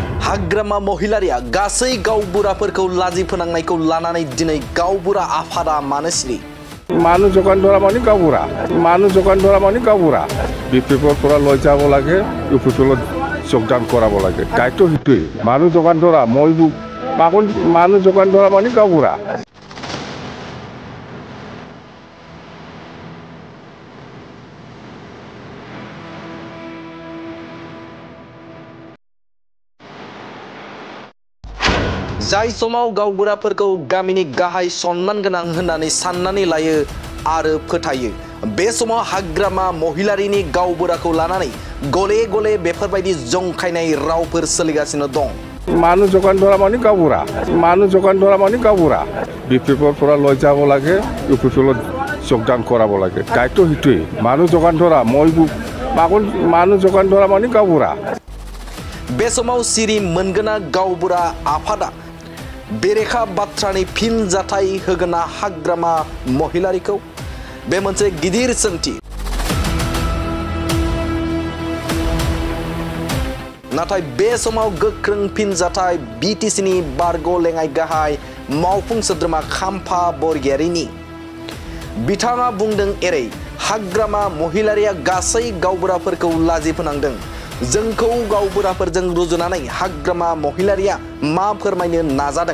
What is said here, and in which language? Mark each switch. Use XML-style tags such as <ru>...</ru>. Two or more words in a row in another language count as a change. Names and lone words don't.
<brx>हाग्रामा महिलारिया गासै गावबुराफोरखौ लाजि फोनांनायखौ लानानै दिनै गावबुरा आफादा मानो सिरि</brx> <as>মানুহ যোগান ধৰা মানে গাঁওবুঢ়া মানুহ যোগান ধৰা মানে গাঁওবুঢ়া বিপিএফৰ পৰা লৈ যাব লাগে ইউপিএফত যোগদান কৰাব লাগে দায়িত্ব সেইটোৱেই মানুহ যোগান ধৰা মই মানুহ যোগান ধৰা মানে গাঁওবুঢ়া</as> <brx>जाय समाव गावबुराफोरखौ गामिनि गाहाय सन्मान गोनां होननानै साननानै लायो आरो फोथायो बे समाव हाग्रामा महिलारिनि गावबुराखौ लानानै गले गले बेफोरबायदि जंखायनाय रावफोर सोलिगासिनो दं</brx> <as>মানুহ যোগান ধৰা মানে গাঁওবুঢ়া মানুহ যোগান ধৰা মানে গাঁওবুঢ়া বিপিএফৰ পৰা লৈ যাব লাগে ইউপিএফত যোগদান কৰাব লাগে দায়িত্ব সেইটোৱেই মানুহ যোগান ধৰা মই মানুহ যোগান ধৰা মানে গাঁওবুঢ়া</as> <brx>बे समाव सिरि मोनगोना गावबुरा आफादा बेरेखा बाथ्रानि फिनजाथाय होगोना हाग्रामा महिलारिखौ बे मोनसे गिदिर सोंथि नाथाय बे समाव गोख्रों फिनजाथाय बिटिसिनि बारग' लेङाइ गाहाय मावफुं सोद्रोमा खाम्फा बरगयारिनि बिथाङा बुंदों एरै हाग्रामा महिलारिया गासै गावबुराफोरखौ लाजि फोनांदों जोंखौ गावबुराफोरजों रुजुनानै हाग्रामा महिलारिया मा फोरमायनो नाजादों</brx>